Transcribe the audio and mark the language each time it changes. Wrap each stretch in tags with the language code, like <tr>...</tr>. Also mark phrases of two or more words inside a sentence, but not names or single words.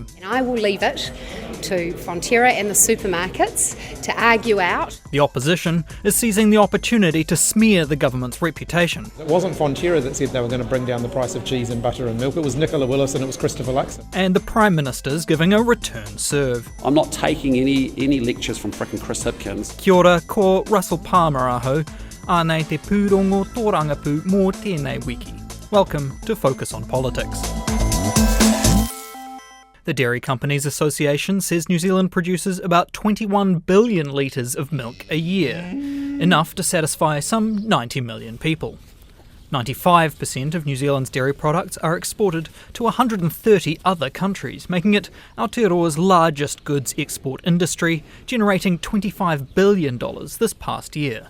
<en>And I will leave it to Fonterra and the supermarkets to argue out. The opposition is seizing the opportunity to smear the government's reputation. It wasn't Fonterra that said they were going to bring down the price of cheese and butter and milk, it was Nicola Willis and it was Christopher Luxon. And the Prime Minister's giving a return serve. I'm not taking any lectures from frickin' Chris Hipkins.</en> <mi>Kia ora, ko Russell Palmer aho, anei te pūrongo tōrangapū mō tēnei wiki.</mi> <en>Welcome to Focus on Politics. The Dairy Companies Association says New Zealand produces about 21 billion litres of milk a year, enough to satisfy some 90 million people. 95% of New Zealand's dairy products are exported to 130 other countries, making it Aotearoa's largest goods export industry, generating $25 billion this past year.</en>